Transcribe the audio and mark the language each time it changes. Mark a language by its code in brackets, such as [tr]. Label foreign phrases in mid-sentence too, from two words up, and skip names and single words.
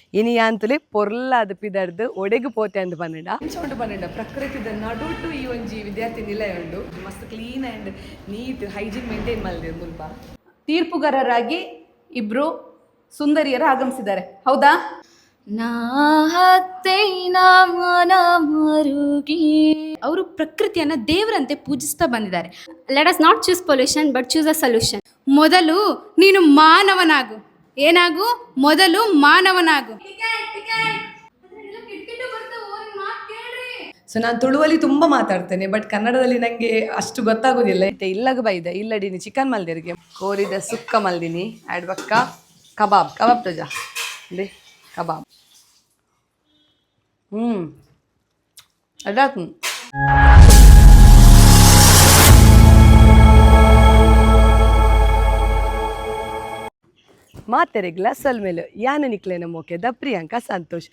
[tcy] ಇನಿಯಾಂತುಲೆ ಪೊರ್ಲಾದ ಪಿದರ್ದು ಒಡೆಗು ಪೋತೆ ಅಂದ್ ಪನ್ನಡ ಇಂಚೋಂಡು ಪನ್ನಡ ಪ್ರಕೃತಿದ ನಡುಟು ಈ ಒಂಜಿ ವಿದ್ಯಾರ್ಥಿ ನಿಲಯ ಉಂಡು ಮಸ್ತ್ [en] clean and neat hygiene maintain [tcy] ಮಾಡಿದ್ರು ಮುಲ್ಪ. [kn] ತೀರ್ಪುಗಾರರಾಗಿ ಇಬ್ರು ಸುಂದರಿಯರು ಆಗಮಿಸಿದ್ದಾರೆ, ಹೌದಾ? ಅವರು ಪ್ರಕೃತಿಯನ್ನ ದೇವರಂತೆ ಪೂಜಿಸ್ತಾ ಬಂದಿದ್ದಾರೆ. [en] let us not choose pollution but choose a solution. [kn] ಮೊದಲು ನೀನು ಮಾನವನಾಗು. ಏನಾಗು? ಮೊದಲು ಮಾನವನಾಗು. ಸೊ ನಾನು ತುಳುವಲ್ಲಿ ತುಂಬ ಮಾತಾಡ್ತೇನೆ, ಬಟ್ ಕನ್ನಡದಲ್ಲಿ ನನಗೆ ಅಷ್ಟು ಗೊತ್ತಾಗೋದಿಲ್ಲ. [tcy] ಇಲ್ಲಗ ಬೈದ ಇಲ್ಲಡಿನಿ ಚಿಕನ್ ಮಲ್ದಿರಿಗೆ ಕೋರಿದ ಸುಕ್ಕ ಮಲ್ದಿನಿ ಆ್ಯಡ್ ಬಕ್ಕ ಕಬಾಬ್ ತೋಜ ಅಂದೆ ಕಬಾಬ್ ಅದಾತು ಮಾತೆರೆಗ್ಲ ಸಲ್ಮೇಲು ಯಾನು ನಿಕ್ಲೇನ ಮೋಕೆದ ಪ್ರಿಯಾಂಕಾ ಸಂತೋಷ್.